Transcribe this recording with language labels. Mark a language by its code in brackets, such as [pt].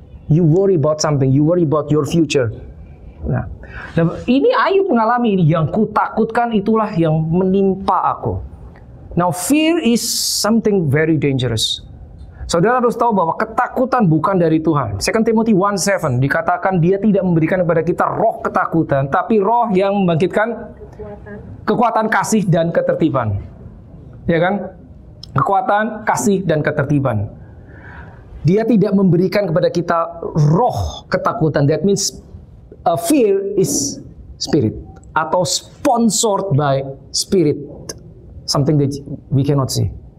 [en] You worry about something, you worry about your future. [id] Nah, ini Ayub mengalami ini, yang kutakutkan itulah yang menimpa aku. [en] Now, fear is something very dangerous. [id] Saudara harus tahu bahwa ketakutan bukan dari Tuhan. 2 Timothy 1:7 dikatakan dia tidak memberikan kepada kita roh ketakutan, tapi roh yang membangkitkan kekuatan kasih dan ketertiban. Ya kan? Kekuatan, kasih, dan ketertiban. Dia tidak memberikan kepada kita roh ketakutan. [en] That means fear is spirit, atau sponsored by spirit. Something that we cannot see.